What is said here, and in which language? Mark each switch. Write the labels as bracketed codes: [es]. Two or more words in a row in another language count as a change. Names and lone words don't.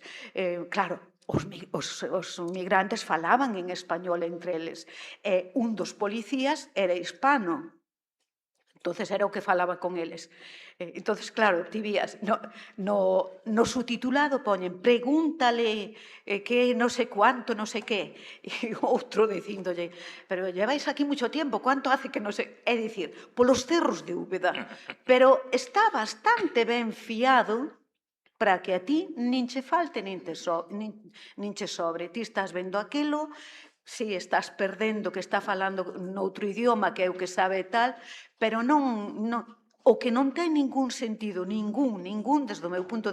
[gl] Claro, os migrantes falaban en español entre eles, e un dos policías era hispano, entonces era o que falaba con eles. Entonces, claro, ti vías, no subtitulado poñen pregúntale que non sei cuánto, non sei que, e outro dicíndolle, [es] pero lleváis aquí mucho tiempo, cuánto hace que [gl] non sei, é dicir, polos cerros de Úbeda, pero está bastante ben fiado para que a ti nin che falte nin che sobre. Ti estás vendo aquilo, si estás perdendo que está falando noutro idioma que é o que sabe tal, pero o que non ten ningún sentido, ningún, desde o meu punto